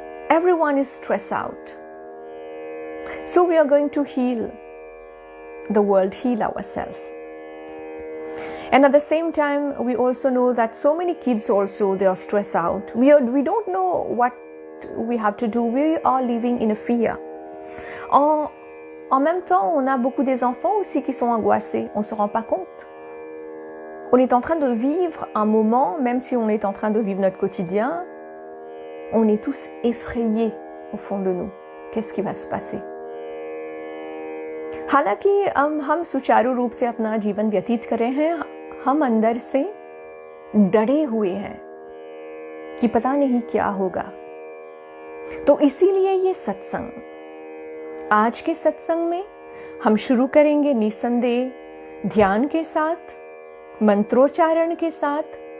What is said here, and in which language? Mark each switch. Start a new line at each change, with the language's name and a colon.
English: Everyone is stressed out. So we are going to heal the world, heal ourselves. And at the same time, we also know that so many kids also, they are stressed out. We don't know what we have to do. We are living in a fear.
French: En même temps, on a beaucoup des enfants aussi qui sont angoissés. On ne se rend pas compte. On est en train de vivre un moment, même si on est en train de vivre notre quotidien, on est tous effrayés au fond de nous. Qu'est-ce qui va se passer?
Hindi: हालांकि हम सुचारू रूप से अपना जीवन व्यतीत कर रहे हैं, हम अंदर से डरे हुए हैं कि पता नहीं क्या होगा। तो इसीलिए ये सत्संग, आज के सत्संग में हम शुरू करेंगे निसंदेह ध्यान के साथ, मंत्रोच्चारण के साथ,